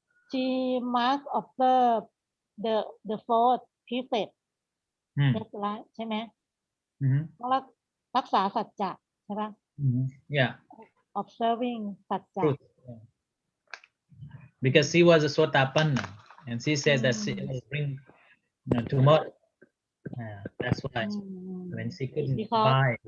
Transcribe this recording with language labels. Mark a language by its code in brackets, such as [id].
[en] She must observe the fourth precept. That's right [th] ใช่ไหมต้องรักษาสัจจะใช่ปะ [en] Yeah. Observing สัจจะ Because she was a Sotapanna, and she said that she will bring tomorrow. That's why when she couldn't buy.